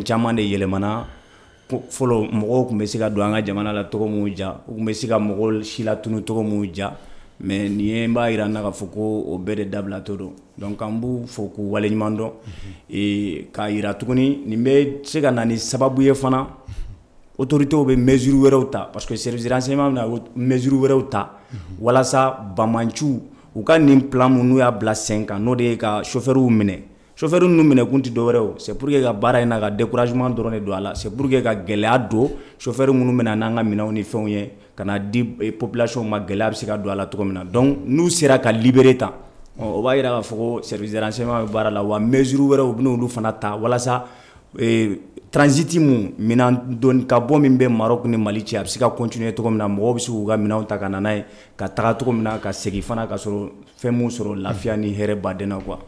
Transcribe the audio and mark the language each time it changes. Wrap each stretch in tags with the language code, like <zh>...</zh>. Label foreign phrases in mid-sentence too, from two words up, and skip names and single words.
<bm>caman de yɛlɛmana fɔlɔ mɔgɔw tun bɛ se ka don an ka jamana la cogo min ja u tun bɛ se ka mɔgɔw si latunu cogo min ja mais nin ye n b'a jira n na k'a fɔ ko o bɛɛ de dabilatɔ don donc an b'u fɔ k'u waleɲuman dɔn k'a jira tuguni nin bɛ se ka na ni sababu ye fana autorités bɛ mesure wɛrɛw ta</bm> <fr>parce que service de renseignement</fr> <bm>bɛna mesure wɛrɛw ta walasa bamanciw u ka nin plan mun n'u y'a bila sen kan n'o de ye ka chauffeurs minɛ chauffeurs ninnu minɛ kun tɛ dɔwɛrɛ o</bm> <fr>c'est pour que</fr> <bm>ka baara in na ka découragement dɔrɔn de don a la</bm> <fr>c'est pour que</fr> <bm>ka gɛlɛya don chauffeurs minnu bɛna n'an ka minɛnw ni fɛnw ye ka na di population ma gɛlɛya bɛ se ka don a la cogo min na donc n'u sera ka libérer tan o b'a jira k'a fɔ ko</bm> <fr>service de renseignement</fr> <bm>bɛ baara la wa mesure wɛrɛw u bɛna olu fana ta walasa transit mun minɛn don ka bɔ min bɛ Maroc ni Mali cɛ a bɛ se ka continuer cogo min na mɔgɔw bɛ se k'u ka minɛnw ta ka na n'a ye ka taga cogo min na ka segin fana ka sɔrɔ fɛn mun sɔrɔ lafiya ni hɛrɛ baden na quoi.</bm>